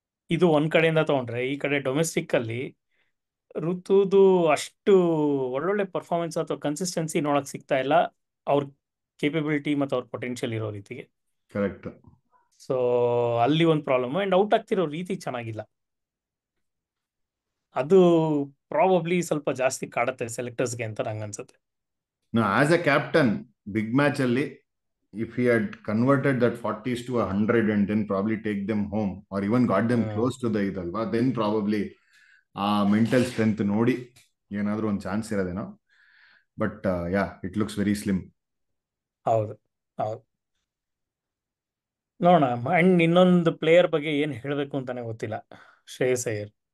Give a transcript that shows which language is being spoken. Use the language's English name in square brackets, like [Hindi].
[Kannada] ಇದು ಒಂದ್ ಕಡೆಯಿಂದ ತಗೊಂಡ್ರೆ, ಈ ಕಡೆ ಡೊಮೆಸ್ಟಿಕ್ ಅಲ್ಲಿ ಋತುದು ಅಷ್ಟು ಒಳ್ಳೊಳ್ಳೆ ಪರ್ಫಾರ್ಮೆನ್ಸ್ ಅಥವಾ ಕನ್ಸಿಸ್ಟೆನ್ಸಿ ನೋಡಕ್ ಸಿಗ್ತಾ ಇಲ್ಲ, ಅವ್ರ ಕೇಪಬಿಲಿಟಿ ಮತ್ತು ಅವ್ರ ಪೊಟೆನ್ಷಿಯಲ್ ಇರೋ ರೀತಿಗೆ. ಕರೆಕ್ಟ್. ಸೊ ಅಲ್ಲಿ ಒಂದು ಪ್ರಾಬ್ಲಮ್, ಅಂಡ್ ಔಟ್ ಆಗ್ತಿರೋ ರೀತಿ ಚೆನ್ನಾಗಿಲ್ಲ. ಅದು ಪ್ರಾಬಬ್ಲಿ ಸ್ವಲ್ಪ ಜಾಸ್ತಿ ಕಾಡತ್ತೆ ಸೆಲೆಕ್ಟರ್ಸ್ಗೆ ಅಂತ ನಂಗೆ ಅನ್ಸುತ್ತೆ. [English] as a captain big match ಅಲ್ಲಿ, if he had converted that 40s to 100 and then probably take them home or even got them hmm close to the [Kannada] ಇದಲ್ವಾ, [English] then probably ಆ mental strength [Kannada] ನೋಡಿ ಏನಾದ್ರೂ ಒಂದು chance ಇರೋದೇನೋ. [English] But yeah, it looks very slim. [Kannada] ಹೌದು ಹೌದು, ನೋಡೋಣ. And ಇನ್ನೊಂದು player ಬಗ್ಗೆ ಏನ್ ಹೇಳ್ಬೇಕು ಅಂತಾನೆ ಗೊತ್ತಿಲ್ಲ, ಶ್ರೇಯಸ್ ಅಯ್ಯರ್.